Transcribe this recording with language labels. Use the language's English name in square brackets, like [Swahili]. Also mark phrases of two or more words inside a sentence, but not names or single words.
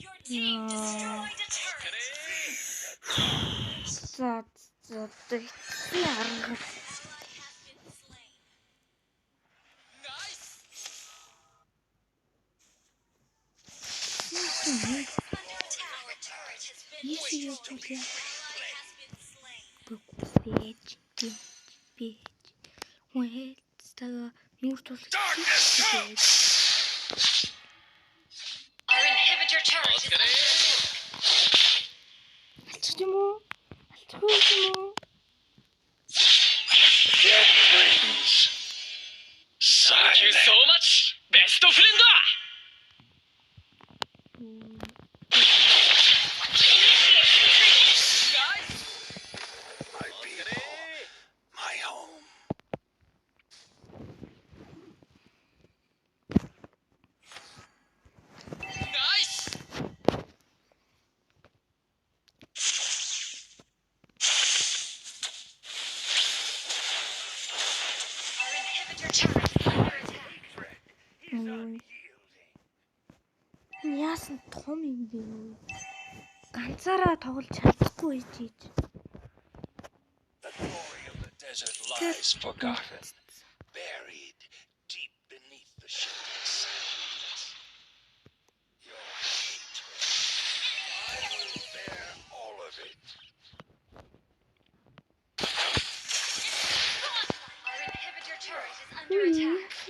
[English] team destroyed a turret. [Mongolian] За яарга. [English] Ally has been slain. Under attack. Our turret has been Easy destroyed. to Ally has been slain. [Mongolian] Бэж. Уэлстага нүүр тул. [English] Darkness comes! Our inhibitor turret is under attack. [Mongolian] Алчих юм уу? Алчих юм уу? [English] Death brings Thank you silence. so much! Best of friend! My people, my home. Nice! Our inhibitor turret is under attack. He's unyielding. [Mongolian] Яасан том юм бэ? Ганцаараа тоглож чадахгүй ийж. [English] The glory of the desert lies forgotten, buried deep beneath the shifting sands. Your hatred, I will bear all of it. Our inhibitor turret is under attack.